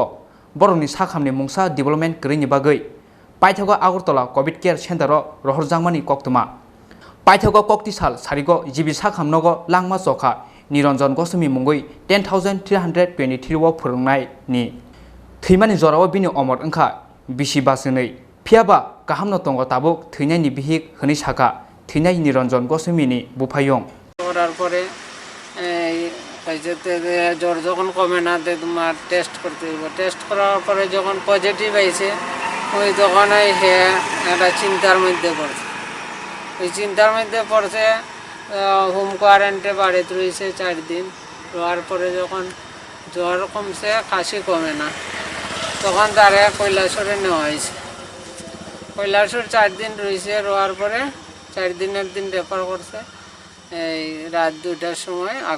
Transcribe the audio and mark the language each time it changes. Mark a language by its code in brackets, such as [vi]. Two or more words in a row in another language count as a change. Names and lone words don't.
[trp] बरंनि साखामनि मुंसा डेभेलपमेन्ट गैरैनि बागै पाइथगो आगरतला कोविड केयर सेन्टाराव रहरजांमानि कक्तुमा पाइथगो कक्तिसाल सारिगो जिबि साखामनगो लांमा चखा निरंजन गोस्वामी मुंगै 10,323 वाव फोरोंनायनि थैमानि जराव बिनि अमर ओंखा बिसि बासनै फियाबा गाहामनो दंग ताबुक थैनायनि बिहिक होनै साखा थैनाय निरंजन गोस्वामीनि बुफायं [bn] করার পরে জ্বর যখন কমে না তোমার টেস্ট করতে হইব টেস্ট করার পরে যখন পজিটিভ আইছে ওই তখন একটা চিন্তার মধ্যে পড়ছে ওই চিন্তার মধ্যে পড়ছে হোম কোয়ারেন্টে বাড়িতে রয়েছে 4 দিন রোয়ার পরে যখন জ্বর কমছে কাশি কমে না তখন তারে কৈলাসরে নেওয়া হয়েছে কৈলাসর 4 দিন রয়েছে রোয়ার পরে 4 দিনের দিন রেফার করছে এই রাত 2টার সময়